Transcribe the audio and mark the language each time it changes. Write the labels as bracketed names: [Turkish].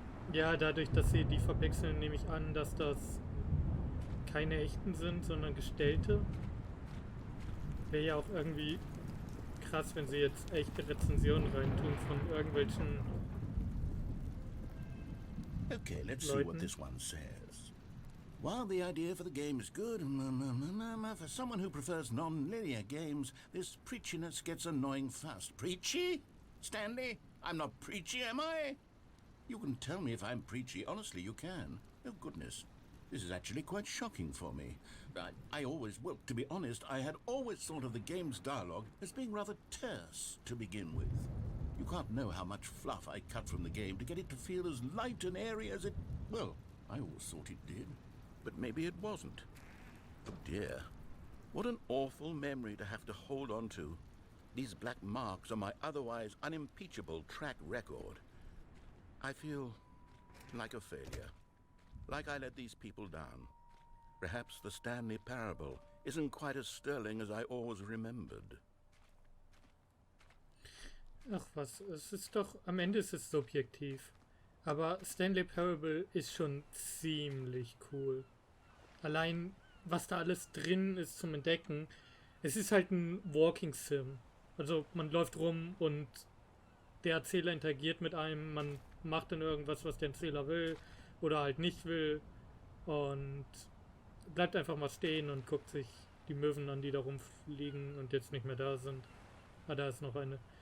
[German] Ja, dadurch, dass sie die verwechseln, nehme ich an, dass das keine echten sind, sondern gestellte. Wäre ja auch irgendwie krass, wenn sie jetzt echte Rezensionen reintun von irgendwelchen [English] Okay, let's see what [German] Leuten. [English] this one says. While the idea for the game is good, for someone who prefers non-linear games, this preachiness gets annoying fast. Preachy? Stanley? I'm not preachy, am I? You can tell me if I'm preachy. Honestly, you can. Oh, goodness. This is actually quite shocking for me. Well, to be honest, I had always thought of the game's dialogue as being rather terse to begin with. You can't know how much fluff I cut from the game to get it to feel as light and airy as it... Well, I always thought it did. But maybe it wasn't. Oh dear. What an awful memory to have to hold on to. These black marks on my otherwise unimpeachable track record. I feel like a failure. Like I let these people down. Perhaps the Stanley Parable isn't quite as sterling as I always remembered. [German] Ach was, es ist doch, am Ende ist es subjektiv. Aber Stanley Parable ist schon ziemlich cool. Allein, was da alles drin ist zum Entdecken. Es ist halt ein Walking Sim. Also man läuft rum und der Erzähler interagiert mit einem, man macht dann irgendwas, was der Erzähler will oder halt nicht will und bleibt einfach mal stehen und guckt sich die Möwen an, die da rumfliegen und jetzt nicht mehr da sind. Ah, da ist noch eine.